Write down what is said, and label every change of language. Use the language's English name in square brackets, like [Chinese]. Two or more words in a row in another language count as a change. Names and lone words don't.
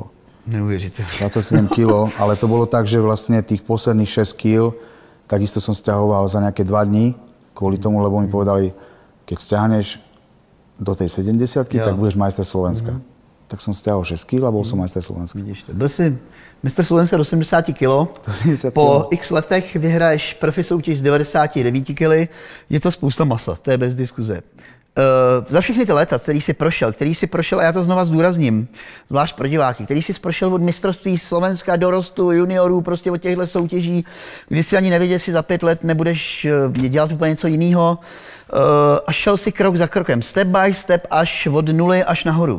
[Czech] Neuvěřitelné. [Slovak] 27 kg, ale to bolo tak, že vlastne tých posledných 6 kg takisto som stiahoval za nejaké 2 dní, kvôli tomu, lebo mi povedali, keď stiahneš do tej 70-ky, tak budeš majster Slovenska. Tak som stiahol 6 kg a bol som majster Slovenska. [Czech] Vidíš to. Byl si mistr Slovenska do 70 kg. Po x letech vyhraješ profi soutěž z 99 kg. Je to spousta masa, to je bez diskuze. Za všechny ty léta, který jsi prošel, a já to znova zdůrazním, zvlášť pro diváky, který jsi prošel od mistrovství Slovenska, dorostu, juniorů, prostě od těchto soutěží, kdy si ani nevěděl, si za 5 let nebudeš dělat úplně něco jiného, a šel si krok za krokem, [English] step by step, [Czech] až od nuly až nahoru.